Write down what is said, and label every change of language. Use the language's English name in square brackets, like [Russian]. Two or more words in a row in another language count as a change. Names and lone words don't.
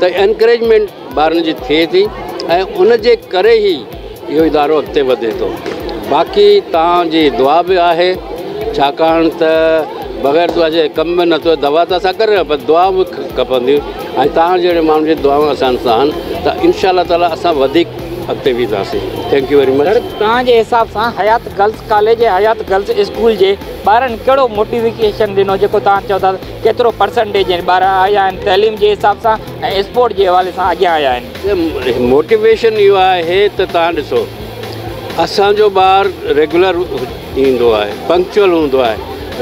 [Sindhi] त एनकरेजमेंट ॿारनि जी थिए थी ऐं उन जे करे ई इहो इदारो अॻिते वधे थो। बाक़ी तव्हांजी दुआ बि आहे छाकाणि त बग़ैर दुआ जे कम में नथो। दवा त असां करे पर दुआ बि खपंदियूं ऐं तव्हां जहिड़े माण्हुनि जी दुआऊं असां सां आहिनि त [Arabic] إن شاء الله تعالى [Sindhi] असां वधीक अॻिते वेंदासीं। [English] thank you very much. [Sindhi] सर तव्हांजे हिसाब सां हयात गर्ल्स कॉलेज ऐं हयात गर्ल्स स्कूल जे ॿारनि कहिड़ो मोटिवेशन ॾिनो जेको तव्हां चओ था केतिरो परसेंटेज ॿार आया आहिनि तइलीम जे हिसाब सां ऐं स्पोर्ट जे हवाले सां अॻियां आया आहिनि? मोटिवेशन इहो आहे त तव्हां ॾिसो असांजो ॿारु रेगुलर ईंदो आहे, पंक्चुअल हूंदो आहे।